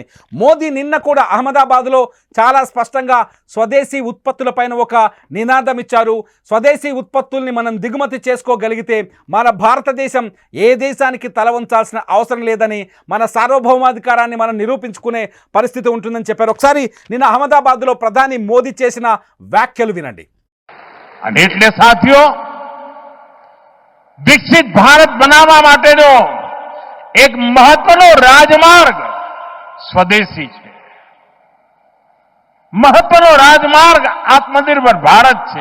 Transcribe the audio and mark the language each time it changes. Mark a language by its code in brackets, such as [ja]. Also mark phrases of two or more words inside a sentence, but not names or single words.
[te] మోదీ నిన్న కూడా అహ్మదాబాద్లో చాలా స్పష్టంగా స్వదేశీ ఉత్పత్తులపైన ఒక నినాదం ఇచ్చారు. స్వదేశీ ఉత్పత్తుల్ని మనం దిగుమతి చేసుకోగలిగితే మన భారతదేశం ఏ దేశానికి తల వంచాల్సిన అవసరం లేదని, మన సార్వభౌమాధికారాన్ని మనం నిరూపించుకునే పరిస్థితి ఉంటుందని చెప్పారు. ఒకసారి నిన్న అహ్మదాబాద్లో ప్రధాని మోదీ చేసిన వ్యాఖ్యలు వినండి. [gu] અને એટલે સાથીઓ, વિકસિત ભારત બનાવવા માટેનો એક મહત્વનો રાજમાર્ગ સ્વદેશી છે. મહત્વનો રાજમાર્ગ આત્મનિર્ભર ભારત છે.